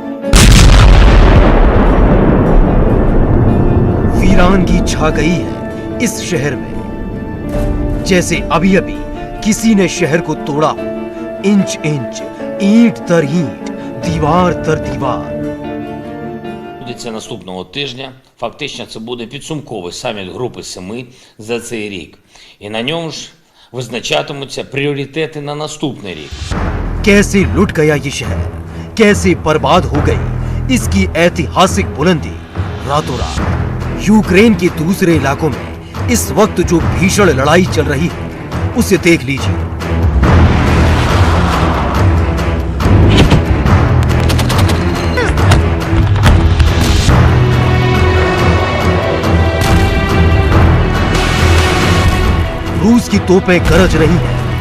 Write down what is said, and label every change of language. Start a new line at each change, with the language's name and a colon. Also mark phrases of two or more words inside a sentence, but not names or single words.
Hindi: वीरानगी छा गई है इस शहर में, जैसे अभी अभी किसी ने शहर को तोड़ा हो, इंच इंच, ईंट दर ईंट, दीवार दर दीवार।
Ukrainian: Відбудеться наступного тижня. Фактично це буде підсумковий саміт Групи Семи за цей рік. І на ньому ж визначатимуться пріоритети на наступний рік.
Hindi: कैसे लुट गया ये शहर, कैसे बर्बाद हो गई इसकी ऐतिहासिक बुलंदी रातों रात। यूक्रेन के दूसरे इलाकों में इस वक्त जो भीषण लड़ाई चल रही है उसे देख लीजिए। रूस की तोपें गरज रही हैं।